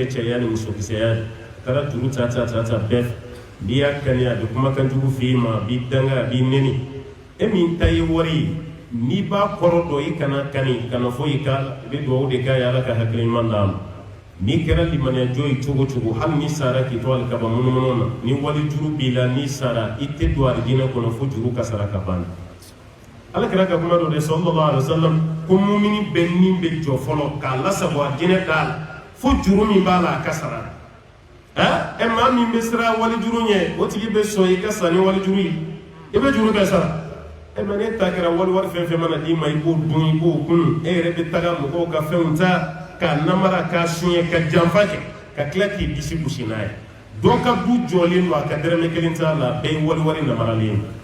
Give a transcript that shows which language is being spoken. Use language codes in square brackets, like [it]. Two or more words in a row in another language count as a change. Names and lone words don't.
[bm] cɛya ni musokisɛya ye a taara juru ta bɛɛ n'i y'a kani a bɛ kumakan jugu f'i ma a b'i danga a b'i nɛni e min ta ye wari ye n'i b'a kɔrɔ dɔn i kana kani kana fɔ i k'a la i bɛ dugawu de k'a ye ala ka hakili ɲuman d'a ma n'i kɛra limaniya jɔ ye cogo cogo hali ni sara k'i to alikaba munumunu na ni wali juru b'i la n'i sara i tɛ don alijinɛ kɔnɔ fo juru ka sara ka ban ala kɛra ka kuma dɔ de [ar] صلى الله عليه وسلم [bm] ko mumini bɛɛ ni bɛ jɔ fɔlɔ k'a lasago alijinɛ da la fo juru min b'a la a ka sara maa min bɛ siran wali juru ɲɛ o tigi bɛ sɔn i ka sa ni wali juru ye i bɛ juru bɛɛ sara mɛ ne ta kɛra wari fɛn fɛn mana d'i ma i b'o dun i b'o kun e yɛrɛ bɛ taga mɔgɔw ka fɛnw ta k'a namara k'a suɲɛ ka janfa kɛ ka tila k'i disi gosi n'a ye dɔ ka du jɔlen don a ka dɛrɛmɛ kelen t'a la bɛɛ ye wari namaralen